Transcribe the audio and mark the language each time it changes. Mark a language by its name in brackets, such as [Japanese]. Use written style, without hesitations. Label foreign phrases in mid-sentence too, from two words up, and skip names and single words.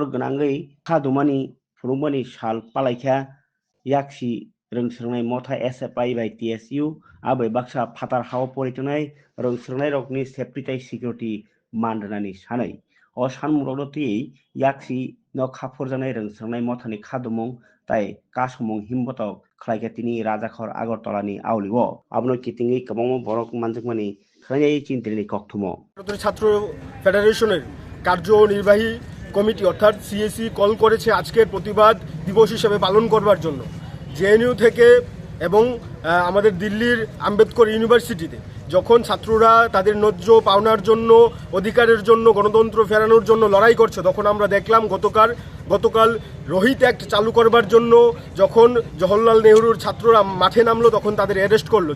[Kok Borok] gnangei khadumani furumani sal palaikha yaksi rungsrnai motha SFI by TSU abai baksa phatar hawa poritonai rungsrnai rokni safety tai security mandnani sanai o sanmurogti yaksi no khaforjanai rungsrnai mothani khadumong tai kasomong himbotok khlaike tini Rajakhor Agartala ni auliwo abno kitingi kabamo borok manjakmani khlai chintrini kokthmo [Bangla] ছাত্র ফেডারেশনের কার্যনির্বাহী কমিটি অর্থাৎ সিএসি কল করেছে আজকের প্রতিবাদ দিবস হিসেবে পালন করবার জন্য জেএনইউ থেকে এবং আমাদের দিল্লির আম্বেদকর ইউনিভার্সিটিতে যখন ছাত্ররা তাদের ন্যায্য পাওনার জন্য অধিকারের জন্য গণতন্ত্র ফেরানোর জন্য লড়াই করছে তখন আমরা দেখলাম গতকাল রোহিত অ্যাক্ট চালু করবার জন্য যখন জওহরলাল নেহরুর ছাত্ররা মাঠে নামলো তখন তাদের অ্যারেস্ট করলো।